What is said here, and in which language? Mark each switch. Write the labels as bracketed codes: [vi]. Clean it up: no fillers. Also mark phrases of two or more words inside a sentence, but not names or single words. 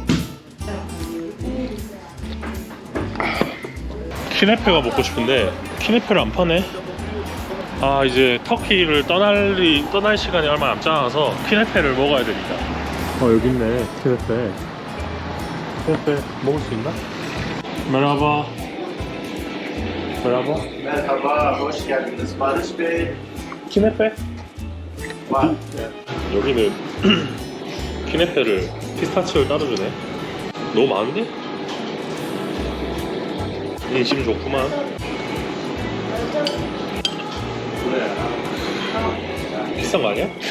[ko] 키네페가 먹고 싶은데 키네페를 안 파네. 이제 터키를 떠날 시간이 얼마 남지 않아서 키네페를 먹어야 되니까. 여기 있네. 키네페 먹을 수 있나? [tr] Merhaba. Merhaba, hoş geldiniz Barış Bey. [ko] 키네페? 여기는 키네페를 피스타치오를 따로 주네. 너무 많은데? 인심 좋구만. 비싼 거 아니야?